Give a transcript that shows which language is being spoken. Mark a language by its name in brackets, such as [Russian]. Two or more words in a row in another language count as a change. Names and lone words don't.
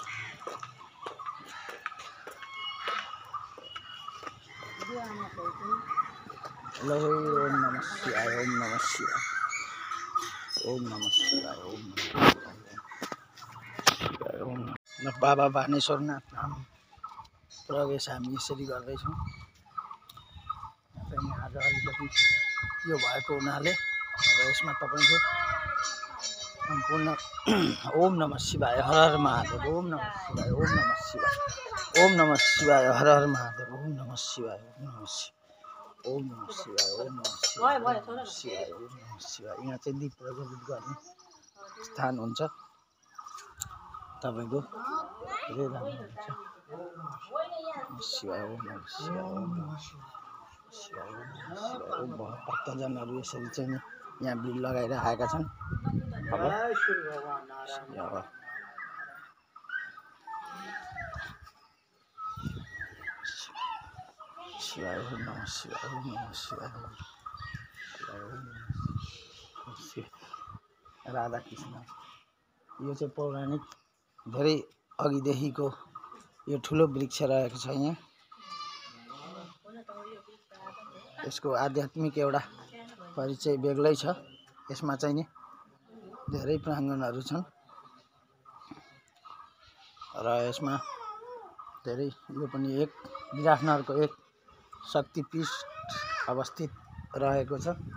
[Sanskrit] ल ओम नमः शिवाय, ओम नमः शिवाय, ओम नमः शिवाय, ओम नमः। [Nepali] बाबा बानेश्वरनाथ धाम प्रवेश हामी यसरी गर्दैछौँ। आज अलिकति यो भएको हुनाले अब यसमा तपाईँको [Sanskrit] सम्पूर्ण ओम नमः शिवाय, हर हर महादेव, ओम नमः शिवाय, ओम नमः शिवाय, ओम नमः शिवाय, हर हर महादेव, ओम नमः शिवाय, ओम नमः शिवाय, ओम नमः शिवाय, ओम नमः शिवाय, ओम नमः शिवाय, ओम नमः शिवाय। [Nepali] यहाँ चाहिँ दीप प्रज्वलित गर्ने स्थान हुन्छ। तपाईँको धेरै राम्रो हुन्छ। [Sanskrit] शिवाय, ओम नमः शिवाय, ओम नमः शिवाय, ओम [Nepali] भक्तजनहरू यसरी चाहिँ यहाँ भिड लगाएर आएका छन्। [Sanskrit] अब शिवाय, ओम नमः शिवाय, ओम नमः शिवाय, राधा कृष्ण। [Nepali] यो चाहिँ पौराणिक धेरै अघिदेखिको यो ठुलो वृक्ष रहेको छ। यहाँ यसको आध्यात्मिक एउटा परिचय बेग्लै छ। यसमा चाहिँ नि धेरै प्राङ्गणहरू छन् र यसमा धेरै यो पनि एक विराटनगरको एक शक्तिपीठ अवस्थित रहेको छ।